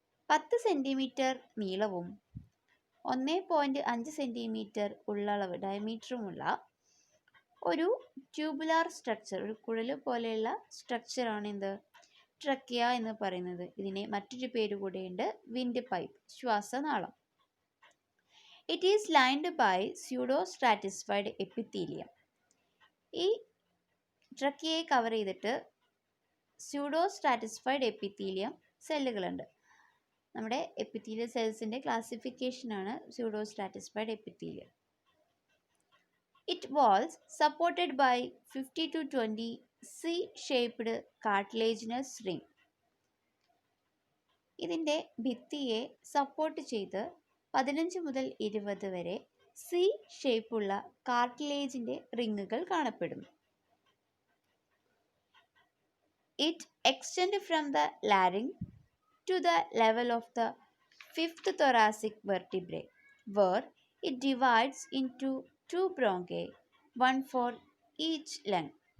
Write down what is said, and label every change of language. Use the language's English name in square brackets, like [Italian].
[Malayalam] 10 cm നീളവും 1.5 cm ഉള്ളളവ് ഡയമീറ്ററുമുള്ള ഒരു tubular structure, ഒരു കുഴൽ പോലെയുള്ള സ്ട്രക്ചറാണ് എന്ത്? ട്രക്കിയ എന്ന് പറയുന്നത്. ഇതിനെ മറ്റൊരു പേര് കൂടെയുണ്ട്, wind pipe, ശ്വാസനാളം. [English] It is lined by pseudostratisfied epithelium. [Malayalam] ഈ ട്രക്കിയയെ കവർ ചെയ്തിട്ട് സ്യൂഡോസ്ട്രാറ്റിസ്ഫൈഡ് എപ്പിത്തീലിയം സെല്ലുകളുണ്ട്. നമ്മുടെ epithelial സെൽസിൻ്റെ ക്ലാസിഫിക്കേഷനാണ് സ്യൂഡോസ്ട്രാറ്റിസ്ഫൈഡ് epithelium. [English] It was supported by 50 to 20 C-shaped cartilaginous ring. [Malayalam] ഇതിൻ്റെ ഭിത്തിയെ സപ്പോർട്ട് ചെയ്ത് 15 മുതൽ 20 വരെ സി ഷേപ്പുള്ള കാർട്ടിലേജിൻ്റെ റിങ്ങുകൾ കാണപ്പെടുന്നു. [English] It extends from the larynx to the level of the 5th thoracic vertebrae, where it divides into 2 bronchi, one for each lung.